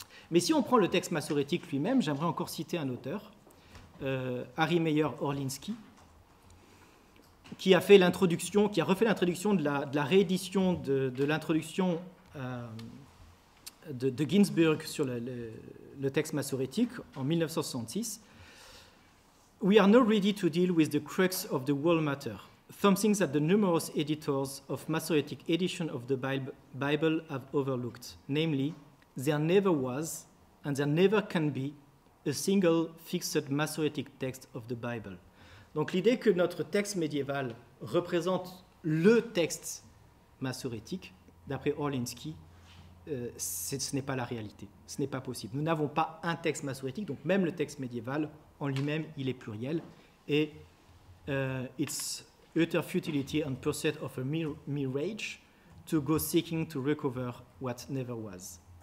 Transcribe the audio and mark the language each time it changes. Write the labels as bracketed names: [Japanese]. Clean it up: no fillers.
[French] Mais si on prend le texte massorétique lui-même, j'aimerais encore citer un auteur, Harry Meyer Orlinsky, qui a refait l'introduction de la réédition de l'introduction de Ginsburg sur le texte massorétique en 1966. [English] We are now ready to deal with the crux of the whole matter, something that the numerous editors of Masoretic edition of the Bible have overlooked, namely, there never was and there never can be a single fixed Masoretic text of the Bible. [French] Donc l'idée que notre texte médiéval représente le texte massorétique, d'après Orlinsky, ce n'est pas la réalité, ce n'est pas possible. Nous n'avons pas un texte massorétique, donc même le texte médiéval, en lui-même, il est pluriel, et [English] it's utter futility and pursuit of a mere rage to go seeking to recover what never was.